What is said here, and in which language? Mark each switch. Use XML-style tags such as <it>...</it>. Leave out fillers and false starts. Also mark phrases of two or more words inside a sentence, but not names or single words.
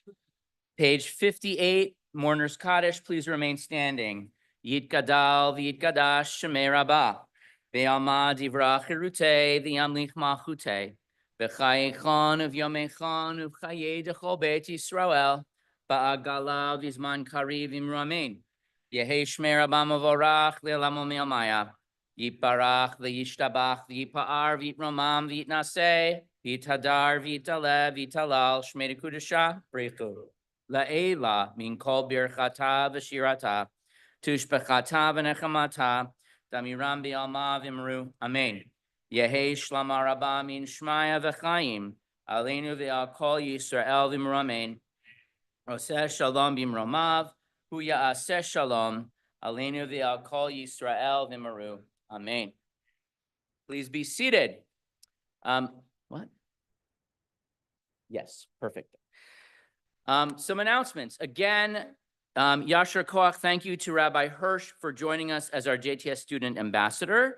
<en>Page 58, Mourner's Kaddish, please remain standing.</en> <arc>יית גדל ויית גדש שמה רבא בעלמא די ברא כרעותה וימליך מלכותה. בחייכון וביומיכון ובחיי דכל בית ישראל. בעגלא ובזמן קריב אמרמין. יהא שמה רבא מברך לעלמו מעמיא. יפרך וישתבח ויפאר ויתרומם ויתנשא. ויתהדר ויתעלב ויתהלל שמה דקודשא בריכו. לעלא מן כל ברכתא ושירתא תשבחתא ונחמתא דאמירם בעלמא ואמרו. Amen. יהא שלמא רבא מן שמיא וחיים עלינו ועל כל ישראל ואמרו. Amen. עושה שלום במרומיו הוא יעשה שלום עלינו ועל כל ישראל ואמרו.</arc> <en>Amen. Please be seated. What? Yes, perfect. Some announcements. Again,</en> <he>יישר כח,</he> <en>thank you to Rabbi Hirsch for joining us as our JTS student ambassador.</en>